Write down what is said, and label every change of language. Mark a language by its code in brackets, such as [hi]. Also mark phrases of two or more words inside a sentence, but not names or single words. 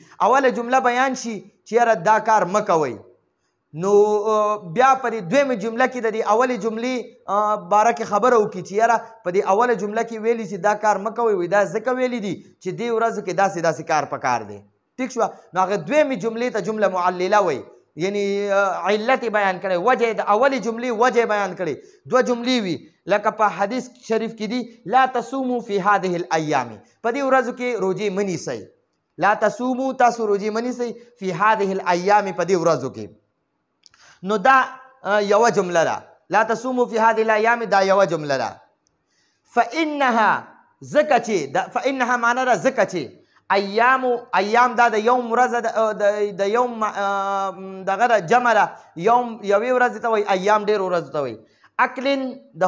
[ps] اوله جمله بیان شي چې یاره دا کار مه کوئ، نو بیا په دې دویمه جمله کې د دې اولې جملې باره کې خبره وکړي چې یاره په دې اوله جمله کې ویلي چې دا کار مه کوئ، دا ځکه ویلي دي چې دې ورځو کې داسې کار پکار دی. ټیک شوه؟ نو هغه دویمې جملې ته جمله معلله وایي. یعنی علت بیان کړي، وجه د اولې جملې وجه بیان کړي. دوه جملې وي، لکه په حدیث شریف کې دي [ar] لا تصوموا فی هذه الایام [ps] په دې ورځو کې روزې مه نیسئ [ar] لا تصوموا [ps] تاسو روزې مه نیسئ [ar] فی هذه الایام [ps] په دې ورځو کې نو دا یوه جمله ده [ar] لا تصوموا فی هذه الایام [ps] دا یوه جمله ده فانها ځکه چې فانها معنا ده ځکه چې ایام دا د یوم ورځ د یوم دغه ده جمع ده یوم یوې ورځې ته وایي ایام ډېرو ورځو ته وایي اکلن د